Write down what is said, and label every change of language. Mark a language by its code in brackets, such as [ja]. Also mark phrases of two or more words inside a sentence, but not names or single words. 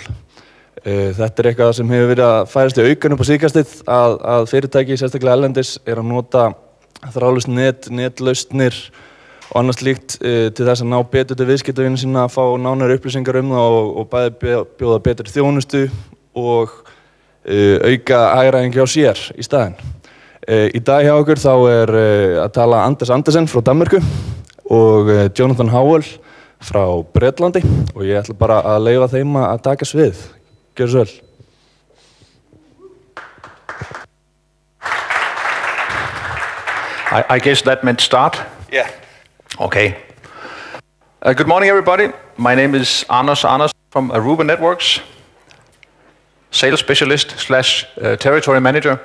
[is] Þetta eitthvað sem hefur verið að færast í aukan upp á síðkastið að fyrirtæki, sérstaklega erlendis, að nota þráðlaust netlausnir og annað slíkt til þess að ná betur til viðskiptavina sína, að fá nánari upplýsingar það og bæði bjóða betri þjónustu og auka hagræðingu hjá sér í staðinn. Í dag hjá okkur þá að tala Anders Andersen frá Danmörku og Jonathan Howell frá Bretlandi og ég ætla bara að leyfa þeim að taka svið. Gjör svo vel. [en] I guess that meant start? Yeah. Okay. Good morning, everybody. My name is Anders from Aruba Networks, sales specialist / territory manager.